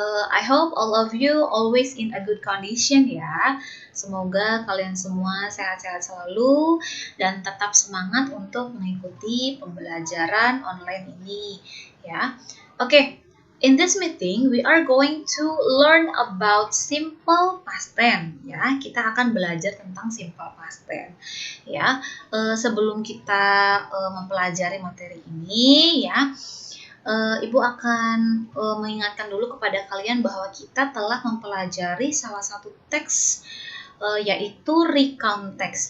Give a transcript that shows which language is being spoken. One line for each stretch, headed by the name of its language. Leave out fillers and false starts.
English: I hope all of you always in a good condition ya.
Indonesian: Semoga kalian semua sehat-sehat selalu dan tetap semangat untuk mengikuti pembelajaran online ini ya.
English: Oke, in this meeting we are going to learn about simple past tense ya.
Indonesian: Kita akan belajar tentang simple past tense ya. Sebelum kita mempelajari materi ini ya, Ibu akan mengingatkan dulu kepada kalian bahwa kita telah mempelajari salah satu teks yaitu recount text.